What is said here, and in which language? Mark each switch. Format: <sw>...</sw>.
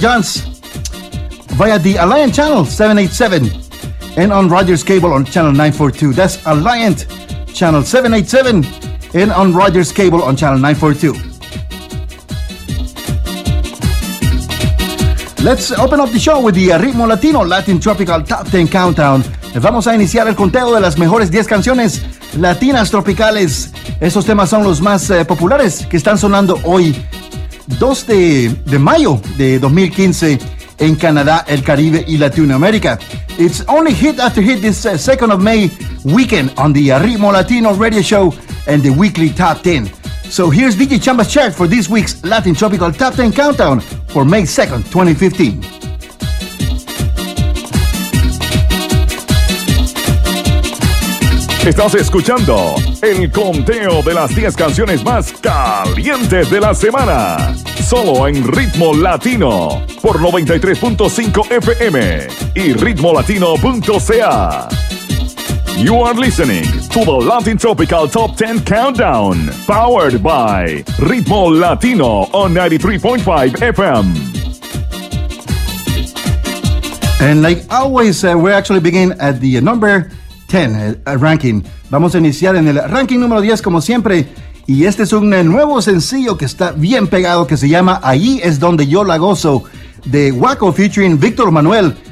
<en>John's via the Alliant Channel 787 and on Rogers Cable on Channel 942. That's Alliant Channel 787 and on Rogers Cable on Channel 942. Let's open up the show with the Ritmo Latino Latin Tropical Top 10 Countdown.</en> <es>Vamos a iniciar el conteo de las mejores 10 canciones latinas tropicales. Esos temas son los más populares que están sonando hoy, 2 de mayo de 2015, en Canadá, el Caribe y Latinoamérica.</es> <en>It's only hit after hit this 2nd of May weekend on the Ritmo Latino Radio Show and the Weekly Top 10. So here's DJ Chamba's chart for this week's Latin Tropical Top 10 Countdown for May 2nd, 2015.</en> <es>Estás escuchando el conteo de las 10 canciones más calientes de la semana. Solo en Ritmo Latino por 93.5 FM y ritmolatino.ca.</es> <en>You are listening to the Latin Tropical Top 10 Countdown, powered by Ritmo Latino on 93.5 FM. And like always, we actually begin at the number 10 ranking.</en> <es>Vamos a iniciar en el ranking número 10, como siempre. Y este es un nuevo sencillo que está bien pegado, que se llama Allí es donde yo la gozo, de Waco featuring Víctor Manuel.</es>